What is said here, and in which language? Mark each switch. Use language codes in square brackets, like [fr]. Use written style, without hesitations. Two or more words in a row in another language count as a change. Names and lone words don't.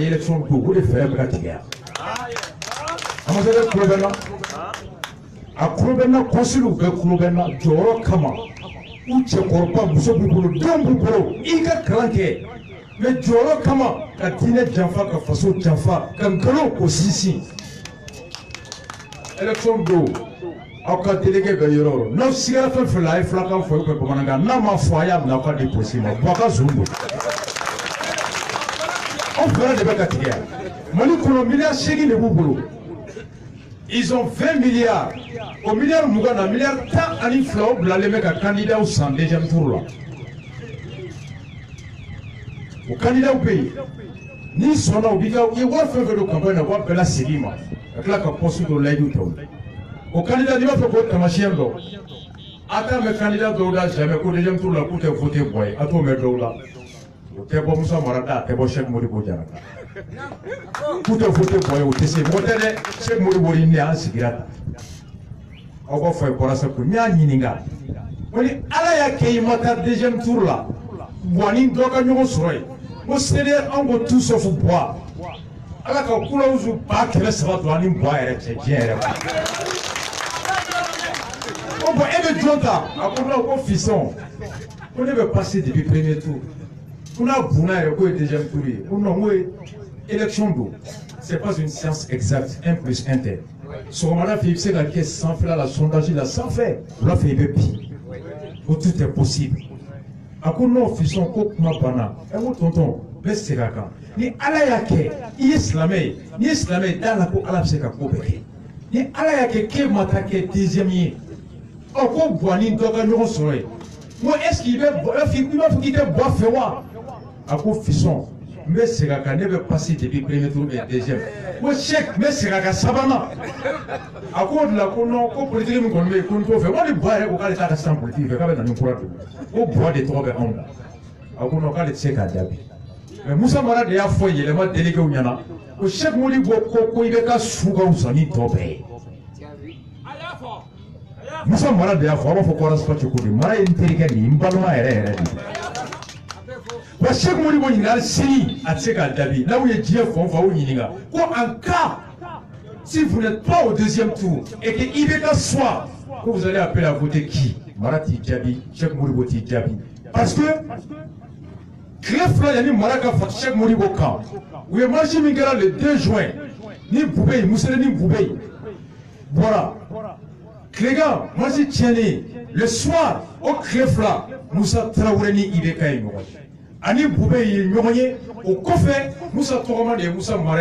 [bm] élection don o de fɛɛrɛ bɛ ka tigɛ yan ambassadeur kulo bɛ n na a kulo bɛ n na consuls bɛɛ kulo bɛ n na jɔyɔrɔ kama u cɛkɔrɔba muso b'u bolo denw b'u bolo i ka kalan kɛ mais jɔyɔrɔ kama ka diinɛ janfa ka faso janfa ka nkalon k'o sinsin élection don aw ka délégué bɛ yɔrɔ o yɔrɔ n'aw sigara fɛn fɛn la a ye filakan fɔ [fr] ou bien [bm] bamanankan n'a ma fɔ a y'a minɛ aw ka déposé ma Buwa ka zon don aw fɛɛrɛ de bɛ ka tigɛ yan Mali kɔnɔ miliyari 8 de b'u bolo [fr] ils ont 20 milliards [bm] o miliyari 20 na miliyari 12 o bilalen bɛ ka candidat san [fr] deuxième tour [bm] la o candidat bɛ yen n'i sɔnna u b'i ka i ye wari fɛn fɛn don campagne na u b'a bɛɛ lasegin i ma ka tila ka poste dɔ layidu ta o la o candidat n'i b'a fɛ k'o taamasiyɛn dɔn a t'a mɛn candidat dɔw da jamais ko [fr] deuxième tour [bm] la k'u tɛ voté Buwa ye a t'o mɛn dɔw la o tɛ bɔ Musa Mara da a tɛ bɔ Cheikh Modibo Diarra k'u tɛ voté Buwa ye o tɛ se mɔgɔ tɛ dɛ Cheikh Modibo ni ne an sigira tan aw b'a fɔ a ye bɔra sa ko n y'a ɲininka ko ni Ala y'a kɛ i ma taa [fr] deuxième tour [bm] la Buwa ni dɔ ka ɲɔgɔn sɔrɔ yen ko CDR anw ko [fr] tout sauf [bm] Buwa Ala ka kulawusu 300 don ani Buwa yɛrɛ cɛ diɲɛ yɛrɛ ko bon e bɛ jɔn ta a ko non ko fiston ko ne bɛ passer [fr] depuis premier tour [bm] ko n'a bunna yɛrɛ k'o ye [fr] deuxième tour [bm] ye ko non ko élection don [fr] c'est pas une science exacte [bm] 1 plus 1 tɛ sɔgɔmada fɛ i bɛ se ka kɛ sanfɛla la sondage la sanfɛ wula fɛ i bɛ bin ko [fr] tout est possible [bm] a ko non fiston ko kuma banna ɛ ko tonton bɛ segin a kan ni Ala y'a kɛ i ye silamɛ ye n'i ye silamɛ ye d'a la ko Ala bɛ se ka ko bɛɛ kɛ ni Ala y'a kɛ k'e ma taa kɛ deuxième ye ɔ ko Buwa ni dɔ ka ɲɔgɔn sɔrɔ yen ko [fr] est-ce que [bm] i b'a fɔ k'i tɛ Buwa fɛ wa a ko fiston n bɛ segin a kan ne bɛ [fr] passer depuis premier tour et deuxième [bm] ko Cheikh n bɛ segin a kan sabanan a ko o de la ko non ko politique min kɔni bɛ yen ko n t'o fɛ ko ni Buwa yɛrɛ ko k'ale t'a ka sisan politique fɛ k'a bɛ na ni kura don ko Buwa de tɔgɔ bɛ anw na a ko non k'ale tɛ se k'a jaabi mais Musa Mara de y'a fɔ yɛlɛma déléguéw ɲɛna ko Cheikh Modibo ko i bɛ ka su ka wusa ni tɔ bɛɛ ye Musa Mara de y'a fɔ a b'a fɔ ko Horace Pache ko de Mara ye n terikɛ de ye n balima yɛrɛ yɛrɛ de wa Cheikh Modibo ɲininkali sini a tɛ se k'a jaabi n'aw ye diɲɛ fan o fan aw ɲininka ko [fr] en cas si vous n'êtes pas au deuxième tour et que IBK soit que vous allez appeler à voter qui [bm] Mara t'i jaabi Cheikh Modibo t'i jaabi [fr] parce que [bm] tile fila yanni Mara ka fara Cheikh Modibo kan u ye marche min kɛra [fr] le 2 juin [bm] ni Bube Musele ni Bube bɔra tilegan marche tiɲɛnen [fr] le soir [bm] o tile fila Musa Tarawele ni IBK ye ɲɔgɔn ye ani Bube ye ɲɔgɔn ye o kɔfɛ Musa tɔgɔma de ye Musa Mara